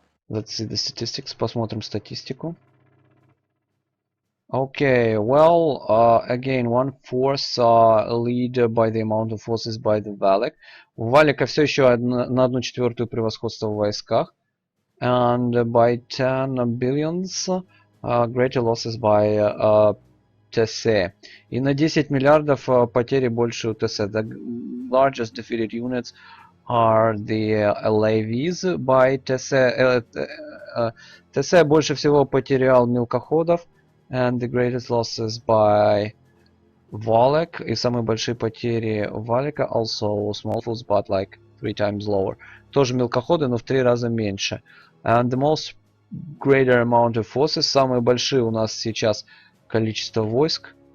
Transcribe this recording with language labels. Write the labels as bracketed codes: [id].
[en] Let's see the statistics. [ru] Посмотрим статистику. [en] Okay, well, again, one force lead by the amount of forces by the WALEK. [ru] У WALEK все еще на 1/4 превосходство в войсках. [en] And by 10 billions, greater losses by tese. [ru] И на 10 миллиардов потери больше у tese. [en] The largest defeated units are the LAVs by tese. [ru] Tese больше всего потерял мелкоходов. [en] And the greatest losses by WALEK. [ru] И самые большие потери [en] WALEK also small forces, but like 3 times lower. [ru] Тоже мелкоходы, но в 3 раза меньше. [en] And the most greater amount of forces. [ru] Самые большие у нас сейчас количество войск.